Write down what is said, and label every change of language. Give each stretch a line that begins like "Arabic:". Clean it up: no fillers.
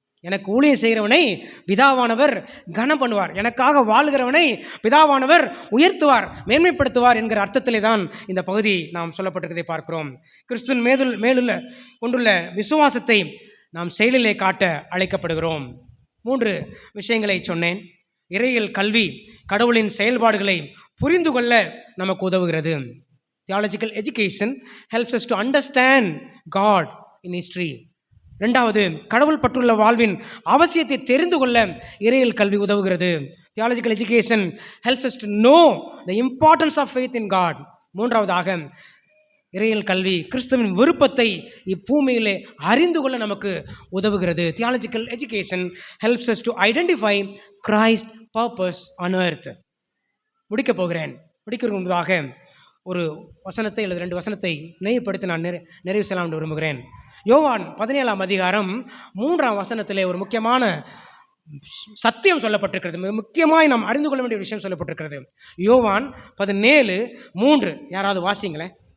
Tamil: எனக்கு ஊழியம் செய்கிறவனை பிதாவானவர் கனம் பண்ணுவார், எனக்காக வாழ்கிறவனை பிதாவானவர் உயர்த்துவார், மேன்மைப்படுத்துவார் என்கிற அர்த்தத்திலே தான் இந்த பகுதி நாம் சொல்லப்பட்டிருக்கிறதை பார்க்கிறோம். கிறிஸ்துவின் மேலுள்ள கொண்டுள்ள விசுவாசத்தை நாம் செயலிலே காட்ட அழைக்கப்படுகிறோம். 3 விஷயங்களை சொன்னேன். இறையியல் கல்வி கடவுளின் செயல்பாடுகளை புரிந்து கொள்ள நமக்கு உதவுகிறது.
English: Theological education helps us to understand God in history.
Tamil: 2வது, கடவுள் பற்றுள்ள வாழ்வின் அவசியத்தை தெரிந்து கொள்ள இறையியல் கல்வி உதவுகிறது.
English: Theological education helps us to know the importance of faith in God.
Tamil: 3வதாக, இறையியல் கல்வி கிறிஸ்துவின் விருப்பத்தை இப்பூமியிலே அறிந்து கொள்ள நமக்கு உதவுகிறது.
English: Theological education helps us to identify Christ purpose on earth.
Tamil: முடிக்க போகிறேன். முடிக்கிறதுக்கு முன்பதாக ஒரு வசனத்தை அல்லது 2 வசனத்தை நினைவுபடுத்தி நான் நிறைவு செய்யலாம் என்று விரும்புகிறேன். யோவான் 17ஆம் அதிகாரம் 3ஆம் வசனத்திலே ஒரு முக்கியமான சத்தியம் சொல்லப்பட்டிருக்கிறது. மிக முக்கியமாய் நாம் அறிந்து கொள்ள வேண்டிய விஷயம் சொல்லப்பட்டிருக்கிறது. யோவான் 17:3 யாராவது வாசிங்களேன்.